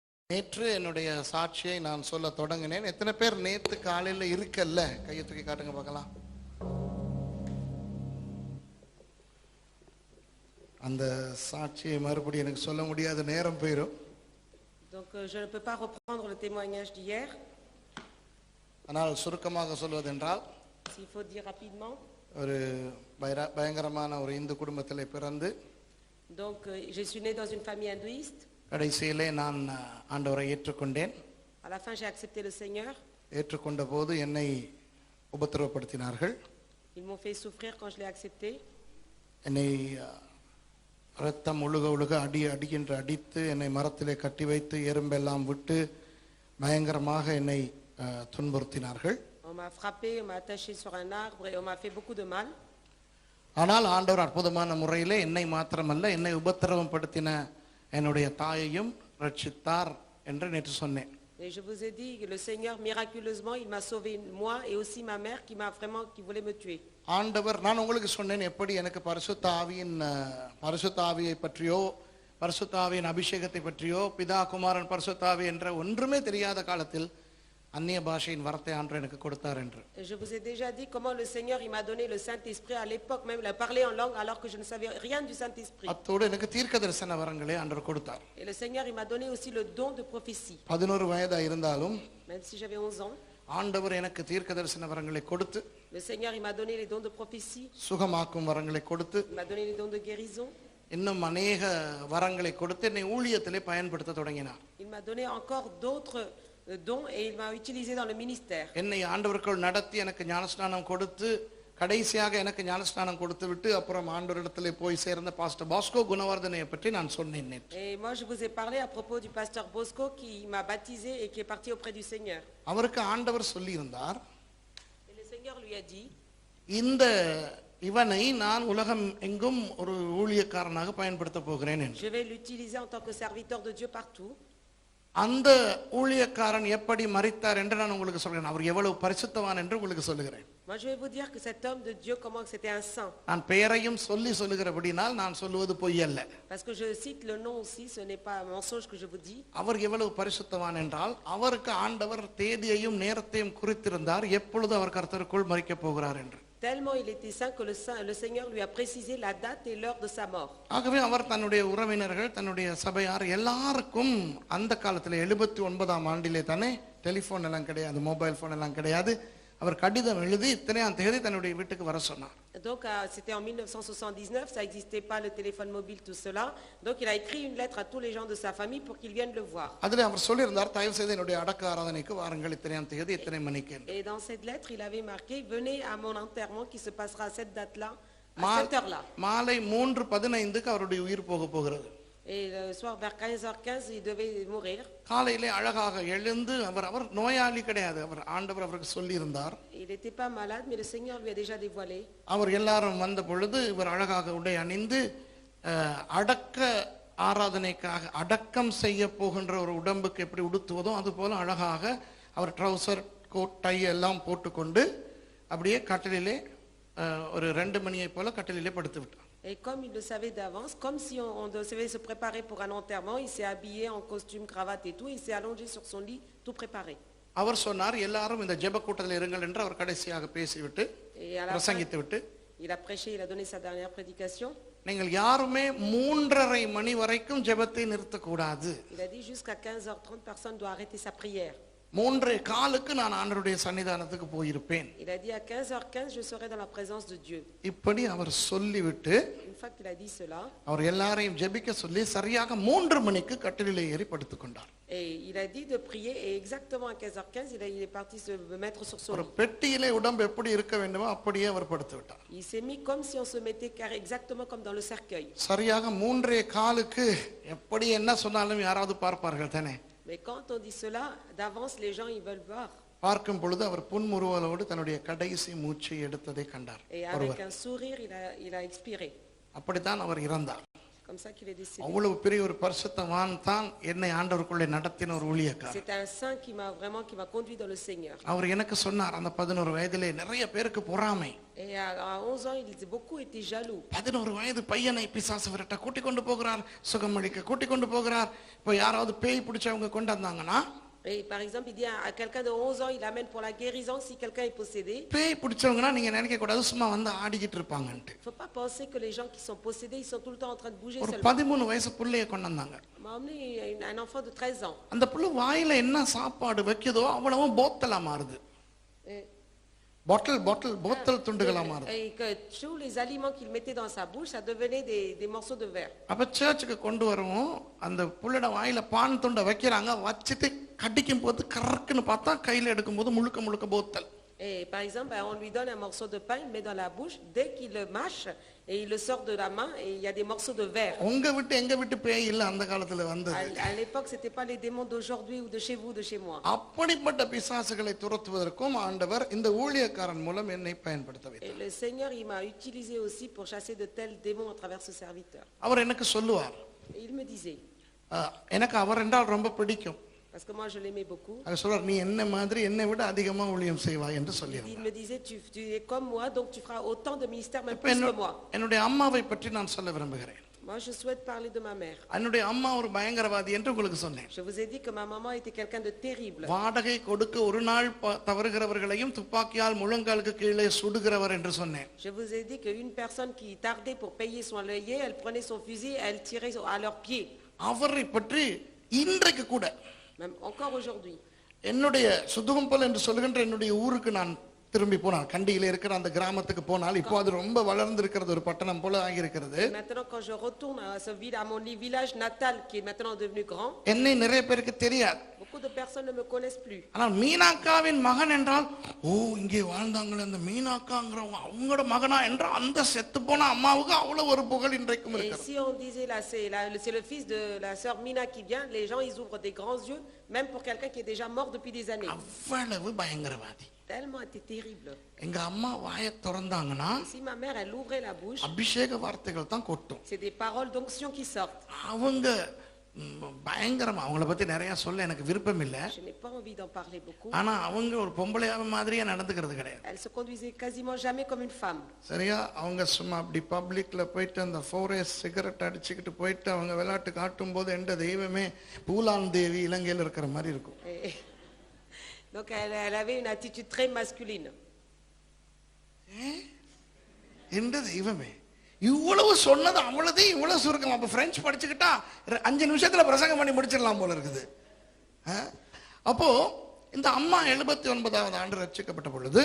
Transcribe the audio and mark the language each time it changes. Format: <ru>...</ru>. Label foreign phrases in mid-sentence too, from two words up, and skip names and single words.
<ta>நேற்று என்னுடைய சாட்சியை நான் சொல்ல தொடங்கினேன். எத்தனை பேர் நேத்து காலையில இருக்கல்ல? கையை தூக்கி காட்டுங்க பார்க்கலாம். அந்த சாட்சியை மறுபடியும் எனக்கு சொல்ல முடியாத நேரம் போயிடும்.</ta> <fr>Donc je ne peux pas reprendre le témoignage d'hier.</fr> <ta>ஆனால் சுருக்கமாக சொல்வதென்றால்,</ta> <fr>S'il faut dire rapidement.</fr> <ta>ஒரு பயங்கரமான ஒரு இந்து குடும்பத்திலே பிறந்து,</ta> <fr>Donc je suis né dans une famille hindouiste.</fr> <ta>கடைசியிலே நான் ஆண்டவரை ஏற்றுக்கொண்டேன்.</ta> <fr>À la fin j'ai accepté le Seigneur.</fr> <ta>ஏற்றுக்கொண்ட போது என்னை உபத்திரவப்படுத்தினார்கள்.</ta> <fr>Ils m'ont fait souffrir quand je l'ai accepté.</fr> <ta>என்னை ரத்தம் ஒழுக ஒழுக அடித்து என்னை மரத்திலே கட்டி வைத்து எறும்பெல்லாம் விட்டு பயங்கரமாக என்னை துன்புறுத்தினார்கள்.</ta> <fr>On m'a frappé, on m'a attaché sur un arbre et on m'a fait beaucoup de mal.</fr> <ta>ஆனால் ஆண்டவர் அற்புதமான முறையிலே என்னை மாத்திரமல்ல, என்னை உபத்திரவம் படுத்தின என்னுடைய தாயையும் ரட்சித்தார் என்று நேற்று சொன்னேன்.</ta> <fr>Et je vous ai dit que le Seigneur miraculeusement il m'a sauvé moi et aussi ma mère qui voulait me tuer.</fr> <ta>ஆண்டவர், நான் உங்களுக்கு சொன்னேன் எப்படி எனக்கு பரிசுத்த ஆவியை பற்றியோ பரிசுத்த ஆவியின் அபிஷேகத்தை பற்றியோ பிதா குமாரன் பரிசுத்த ஆவி என்ற ஒன்றுமே தெரியாத காலத்தில் அந்நிய பாஷையின் வரத்தை ஆண்டவர் எனக்கு கொடுத்தார் என்று.</ta> <fr>Je vous ai déjà dit comment le Seigneur il m'a donné le Saint-Esprit à l'époque même, il a parlé en langue alors que je ne savais rien du Saint-Esprit.</fr> <ta>அத்தோடு எனக்கு தீர்க்கதரிசன வரங்களை ஆண்டவர் கொடுத்தார்.</ta> <fr>Et le Seigneur il m'a donné aussi le don de prophétie.</fr> <ta>11 வயதா இருந்தாலும்</ta> <fr>Même si j'avais 11 ans,</fr> <ta>ஆண்டவர் எனக்கு தீர்க்கதரிசன வரங்களை கொடுத்து,</ta> <fr>le Seigneur il m'a donné les dons de prophétie,</fr> <ta>சுகமாக்கும் வரங்களை கொடுத்து,</ta> <fr>il m'a donné les dons de guérison.</fr> <ta>இன்னும் அநேக வரங்களை கொடுத்து என்னை ஊழியத்திலே பயன்படுத்த தொடங்கினார்.</ta> <fr>Il m'a donné encore d'autres dons et il m'a utilisé dans le ministère.</fr> <ta>என்னை ஆண்டவருக்குள் நடத்தி எனக்கு ஞானஸ்நானம் கொடுத்து கடைசியாக எனக்கு ஞானஸ்நானம் கொடுத்து விட்டு அப்புறம் ஆண்டவரிடத்திலே போய் சேர்ந்த பாஸ்டர் பாஸ்கோ குணவர்தனையை பற்றி நான் சொன்னேன்.</ta> <fr>Et moi je vous ai parlé à propos du pasteur Bosco qui m'a baptisé et qui est parti auprès du Seigneur.</fr> <ta>அவருக்கு ஆண்டவர் சொல்லி இருந்தார்,</ta> <fr>Et le Seigneur lui a dit,</fr> <ta>இந்த இவனை நான் உலகம் எங்கும் ஒரு ஊழியக்காரனாக பயன்படுத்த போகிறேன் என்று.</ta> <fr>je vais l'utiliser en tant que serviteur de Dieu partout.</fr> <ta>அந்த ஊழியக்காரன் எப்படி மரித்தார் என்று நான் உங்களுக்கு சொல்கிறேன். அவர் எவ்வளவு பரிசுத்தவான் என்று உங்களுக்கு சொல்லுகிறேன்.</ta> <fr>Moi je vais vous dire que cet homme de Dieu comment que c'était un saint.</fr> <ta>நான் பெயரையும் சொல்லுகிறபடினால் நான் சொல்லுவது பொய் அல்ல.</ta> <fr>Parce que je cite le nom aussi, ce n'est pas un mensonge que je vous dis.</fr> <ta>அவர் எவ்வளவு பரிசுத்தவான் என்றால் அவருக்கு ஆண்டவர் தேதியையும் நேரத்தையும் குறித்திருந்தார் எப்பொழுது அவர் கர்த்தருக்குள் மரிக்கப் போகிறார் என்று.</ta> <fr>Tellement il était saint que le Seigneur lui a précisé la date et l'heure de sa mort.</fr> <ta>ஆகவே அவர் தன்னுடைய உறவினர்கள் தன்னுடைய சபையார் எல்லாருக்கும் அந்த காலத்தில் 79ஆம் ஆண்டிலே தானே டெலிஃபோன் எல்லாம் கிடையாது,</ta> <en>mobile phone</en> <ta>எல்லாம் கிடையாது. அவர் கடிதம் எழுதி இத்தனையாம் தேதி தன்னுடைய வீட்டுக்கு வர சொன்னார்.</ta> <fr>Donc c'était en 1979, ça n'existait pas le téléphone mobile tout cela. Donc il a écrit une lettre à tous les gens de sa famille pour qu'ils viennent le voir.</fr> <ta>அதிலே அவர் சொல்லியிருந்தார், தயவு செய்து என்னுடைய அடக்க ஆராதனைக்கு வாருங்கள் இத்தனையாம் தேதி இத்தனை மணிக்கு.</ta> <fr>Et dans cette lettre, il avait marqué venez à mon enterrement qui se passera à cette date-là, à cette heure-là.</fr> <ta>மாலை 3:15க்கு அவருடைய உயிர் போக போகிறது.</ta> <fr>Et le soir vers 15h15, il devait mourir.</fr> <ta>காலையிலே அழகாக எழுந்து அவர் நோயாளி கிடையாது, அவர் ஆண்டவர் அவருக்கு சொல்லி இருந்தார்.</ta> <fr>Il n'était pas malade, mais le Seigneur lui a déjà dévoilé.</fr> <ta>அவர் எல்லாரும் வந்த பொழுது இவர் அழகாக உடை அணிந்து அடக்க ஆராதனைக்காக அடக்கம் செய்ய போகின்ற ஒரு உடம்புக்கு எப்படி உடுத்துவதோ அது போல அழகாக அவர்</ta> <en>trouser coat tie</en> <ta>எல்லாம் போட்டுக்கொண்டு அப்படியே கட்டிலே ஒரு 2 மணியை போல கட்டிலே படுத்து விட்டார்.</ta> <fr>Et comme il le savait d'avance, comme si on devait se préparer pour un enterrement, il s'est habillé en costume, cravate et tout, il s'est allongé sur son lit, tout préparé.</fr> <ta>அவர் சொன்னார் எல்லாரும் இந்த ஜெப கூட்டத்தில் இருங்கள் என்று அவர் கடைசியாக பேசிவிட்டு பிரசங்கித்து விட்டு</ta> <fr>il a prêché, il a donné sa dernière prédication.</fr> <ta>நீங்கள் யாருமே 3:30 மணி வரைக்கும் ஜெபத்தை நிறுத்தக்கூடாது.</ta> <fr>Il a dit jusqu'à 15h30 personne doit arrêter sa prière.</fr> <ta>3:15க்கு நான் ஆண்டவருடைய சன்னிதானத்துக்கு போயிருப்பேன்.</ta> <fr>Il a dit à 15h15 je serai dans la présence de Dieu.</fr> <ta>இப்படி அவர் சொல்லிவிட்டு</ta> <fr>Une fois qu'il a dit cela,</fr> <ta>அவர் எல்லாரையும் ஜெபிக்க சொல்லி சரியாக 3 மணிக்கு கட்டிலிலே ஏறி படுத்துக் கொண்டார்.</ta> <fr>et il a dit de prier et exactement à 15h15 il est parti se mettre sur son</fr> <ta>ஒரு</ta> <fr>lit.</fr> <ta>பெட்டியிலே உடம்பு எப்படி இருக்க வேண்டுமோ அப்படியே அவர் படுத்து விட்டார்.</ta> <fr>Il s'est mis comme si on se mettait exactement comme dans le cercueil.</fr> <ta>சரியாக 3:15க்கு எப்படி என்ன சொன்னாலும் யாராவது பார்ப்பார்கள் தானே.</ta> <fr>Mais quand on dit cela, d'avance les gens ils veulent voir.</fr> <ta>பார்க்கும் பொழுது அவர் புன்முறுவலோடு தன்னுடைய கடைசி மூச்சை எடுத்ததை கண்டார்.</ta> <fr>Et avec un sourire il a expiré.</fr> <ta>அப்படித்தான் அவர் இறந்தார்.</ta> <fr>comme ça qu'il est décédé.</fr> <ta>அவ்வளவு பெரிய ஒரு பரிசுத்தவான் தான் என்னை ஆண்டவருக்குள்ளே நடத்தின ஒரு ஊழியக்காரர்.</ta> <fr>C'est un saint qui m'a conduit dans le Seigneur.</fr> <ta>அவர் எனக்கு சொன்னார், அந்த 11 வயதிலே நிறைய பேருக்கு பொறாமை.</ta> <fr>Et à 11 ans, il disait beaucoup étaient jaloux.</fr> <ta>11 வயது பையனை பிசாசு விரட்ட கூட்டி கொண்டு போகிறார், சுகமளிக்க கூட்டி கொண்டு போகிறார். இப்போ யாராவது பேய் பிடிச்சவங்க கொண்டு வந்தாங்கன்னா,</ta> <fr>Et par exemple, il dit à quelqu'un de 11 ans, il amène pour la guérison si quelqu'un est possédé.</fr> <ta>பேய் பிடிச்சவங்கன்னா நீங்க நினைக்க கூடாது சும்மா வந்து ஆடிக்கிட்டு இருப்பாங்கன்ட்டு.</ta> <fr>Il ne faut pas penser que les gens qui sont possédés, ils sont tout le temps en train de bouger</fr> <ta>ஒரு</ta> <fr>seulement.</fr> <ta>13 வயசு புள்ளைய கொண்டு வந்தாங்க.</ta> <fr>On m'a emmené un enfant de 13 ans.</fr> <ta>அந்த புள்ள வாயில என்ன சாப்பாடு வைக்குதோ அவ்வளவும் போத்தலா மாறுது.</ta> <fr>Et</fr> <ta>போத்தல் துண்டுகளா மாறுது.</ta> <fr>Et que tous les aliments qu'il mettait dans sa bouche, ça devenait des morceaux de verre.</fr> <ta>அப்ப சர்ச்சுக்கு கொண்டு வரவும் அந்த புள்ளட வாயில பான் துண்டை வைக்கிறாங்க, வச்சிட்டு கடிக்கும் போது கறக்குன்னு பார்த்தா கையில எடுக்கும் போது முழுக்க போத்தல்.</ta> <fr>Et par exemple, on lui donne un morceau de pain, il le met dans la bouche, dès qu'il le mâche et il le sort de la main et il y a des morceaux de verre.</fr> <ta>உங்க விட்டு எங்க விட்டு பேய் இல்ல அந்த காலத்துல வந்தது.</ta> <fr>À l'époque, c'était pas les démons d'aujourd'hui ou de chez vous, de chez moi.</fr> <ta>அப்படிப்பட்ட பிசாசுகளை துரத்துவதற்கும் ஆண்டவர் இந்த ஊழியக்காரன் மூலம் என்னை பயன்படுத்த</ta> <fr>Et</fr> <ta>வைத்தார்.</ta> <fr>le Seigneur, il m'a utilisé aussi pour chasser de tels démons à travers ce serviteur.</fr> <ta>அவர் எனக்கு சொல்லுவார்,</ta> <fr>Et il me disait,</fr> <ta>எனக்கு அவர் என்றால் ரொம்ப பிடிக்கும்.</ta> <fr>parce que moi je l'aimais beaucoup.</fr> <ta>அவர் சொல்றார், நீ என்ன மாதிரி என்னை விட அதிகமா ஊழியம் செய்வாய் என்று</ta> <fr>Il</fr> <ta>சொல்லியிருந்தார்.</ta> <fr>me disait, tu es comme moi, donc tu feras autant de ministères, même</fr> <ta>இப்ப</ta> <fr>plus que moi.</fr> <ta>என்னுடைய அம்மாவை பற்றி நான் சொல்ல விரும்புகிறேன்.</ta> <fr>Moi, je souhaite parler de ma mère.</fr> <ta>என்னுடைய அம்மா ஒரு பயங்கரவாதி என்று உங்களுக்கு சொன்னேன்.</ta> <fr>Je vous ai dit que ma maman était quelqu'un de terrible.</fr> <ta>வாடகை கொடுக்க ஒரு நாள் தவறுகிறவர்களையும் துப்பாக்கியால் முழங்காலுக்கு கீழே சுடுகிறவர் என்று சொன்னேன்.</ta> <fr>Je vous ai dit qu'une personne qui tardait pour payer son loyer, elle prenait son fusil, elle tirait à leurs pieds.</fr> <ta>அவரை பற்றி இன்றைக்கு கூட</ta> <fr>Même encore aujourd'hui.</fr> <ta>என்னுடைய சுதுகம்பல் என்று சொல்லுகின்ற என்னுடைய ஊருக்கு நான் திரும்பி போனால், கண்டியில இருக்கிற அந்த கிராமத்துக்கு போனால், இப்போ அது ரொம்ப வளர்ந்து இருக்கிறது, ஒரு பட்டணம் போல ஆகியிருக்கிறது.</ta> <fr>Maintenant, quand je retourne à mon village natal, qui est maintenant devenu grand,</fr> <ta>என்னை நிறைய பேருக்கு தெரியாது.</ta> <fr>beaucoup de personnes ne me connaissent plus.</fr> <ta>ஆனால் மீனாக்காவின் மகன் என்றால், ஓ இங்கே வாழ்ந்தாங்களே அந்த மீனாக்காங்கிறவங்க அவங்களோட மகனா என்ற அந்த செத்து போன அம்மாவுக்கு அவ்வளவு ஒரு புகழ் இன்றைக்கும்</ta> <fr>Et</fr> <ta>இருக்கிறது.</ta> <fr>si on disait là, c'est le fils de la sœur Mina qui vient, les gens ils ouvrent des grands yeux, même pour quelqu'un qui est déjà mort depuis des années.</fr> <ta>அவ்வளவு பயங்கரவாதி.</ta> <fr>Tellement était terrible.</fr> <ta>எங்க அம்மா வாயை திறந்தாங்கன்னா</ta> <fr>Et si ma mère elle ouvrait la bouche,</fr> <ta>அபிஷேக வார்த்தைகள் தான் கொட்டும்.</ta> <fr>c'est des paroles d'onction qui sortent.</fr> <ta>அவங்க பயங்கரமா, அவங்கள பத்தி நிறைய சொல்ல எனக்கு விருப்பம் இல்ல.</ta> <fr>Je n'ai pas envie d'en parler beaucoup.</fr> <ta>ஆனா அவங்க ஒரு பொம்பளையாவ மாதிரியே நடந்துக்கிறது கிடையாது.</ta> <fr>Elle se conduisait quasiment jamais comme une femme.</fr> <ta>சரியா? அவங்க சும்மா அப்படி பப்ளிக்ல போயிட்டு அந்த 4S சிகரெட் அடிச்சுக்கிட்டு போயிட்டு அவங்க விளையாட்டு காட்டும் போது எந்த தெய்வமே பூலான் தேவி இலங்கையில் இருக்கிற மாதிரி இருக்கும்.</ta> <fr>Donc elle avait une attitude très masculine.</fr> <ta>எந்த தெய்வமே இவ்வளவு சொன்னது அவ்வளவு இவ்வளவு சுருக்கம். அப்ப பிரெஞ்சு படிச்சுக்கிட்டா 5 நிமிஷத்துல பிரசங்கம் பண்ணி முடிச்சிடலாம் போல இருக்குது. அப்போ இந்த அம்மா 79வது ஆண்டு ரட்சிக்கப்பட்ட பொழுது,</ta>